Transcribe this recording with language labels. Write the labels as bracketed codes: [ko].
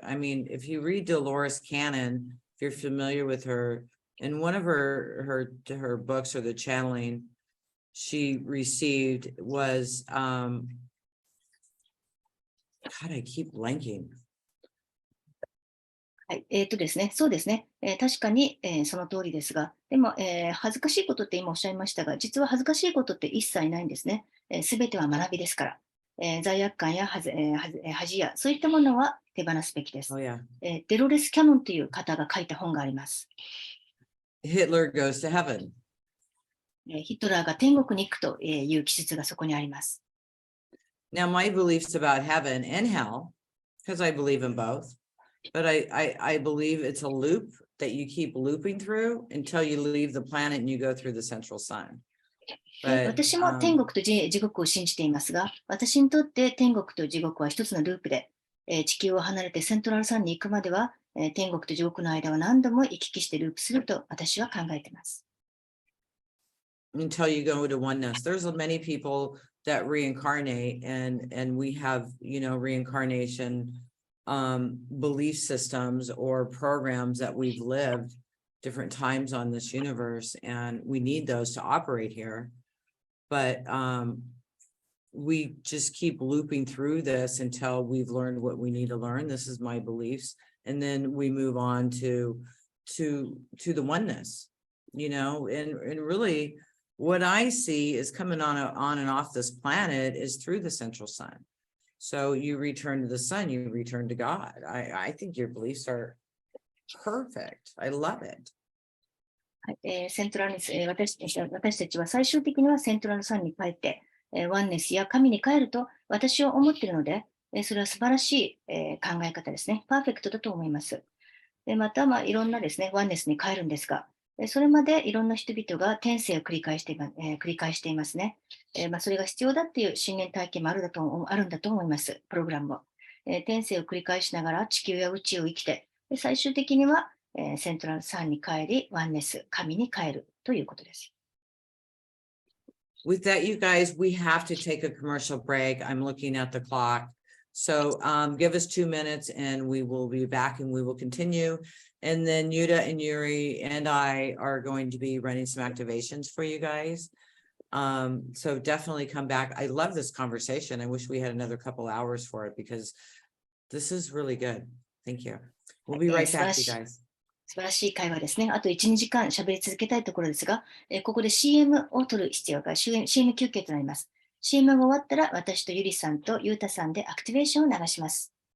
[en] I mean, if you read Dolores Cannon, if you're familiar with her, in one of her books or the channeling she received was, God, I keep blanking. [ja] はい、ですね、そうですね。確かに、その通りですが、でも、恥ずかしいことって今おっしゃいましたが、実は恥ずかしいことって一切ないんですね。すべては学びですから。罪悪感や恥や、そういったものは手放すべきです。 [en] Oh, yeah. [ja] デロレス・キャノンという方が書いた本があります。 [en] Hitler goes to heaven. [ja] ヒトラーが天国に行くという記述がそこにあります。 [en] Now, my beliefs about heaven and hell, because I believe in both, but I believe it's a loop that you keep looping through until you leave the planet and you go through the central sun. [ja] 私も天国と地獄を信じていますが、私にとって天国と地獄は一つのループで、地球を離れてセントラルサンに行くまでは、天国と地獄の間は何度も行き来してループすると私は考えています。 [en] Until you go to oneness. There's many people that reincarnate and we have, reincarnation belief systems or programs that we've lived different times on this universe, and we need those to operate here. But we just keep looping through this until we've learned what we need to learn. This is my beliefs. And then we move on to the oneness, and really what I see is coming on and off this planet is through the central sun. So you return to the sun, you return to God. I think your beliefs are perfect. I love it. [ja] セントラル私たちは最終的にはセントラルサンに帰って、ワンネスや神に帰ると私は思っているので、それは素晴らしい、考え方ですね。パーフェクトだと思います。また、いろんなですね、ワンネスに帰るんですが、それまでいろんな人々が転生を繰り返していますね。それが必要だっていう信念体験もあるんだと思います、プログラムも。転生を繰り返しながら地球や宇宙を生きて、最終的にはセントラルサンに帰り、ワンネス、神に帰るということです。 [en] With that, you guys, we have to take a commercial break. I'm looking at the clock. So give us 2 minutes and we will be back and we will continue. And then Yuta and Yuri and I are going to be running some activations for you guys. So definitely come back. I love this conversation. I wish we had another couple hours for it because this is really good. Thank you. We'll be right back, you guys. [ja] 素晴らしい会話ですね。あと1、2時間喋り続けたいところですが、ここで CM を取る必要が、CM 休憩となります。 CM が終わったら、私とゆりさんとゆうたさんでアクティベーションを流します。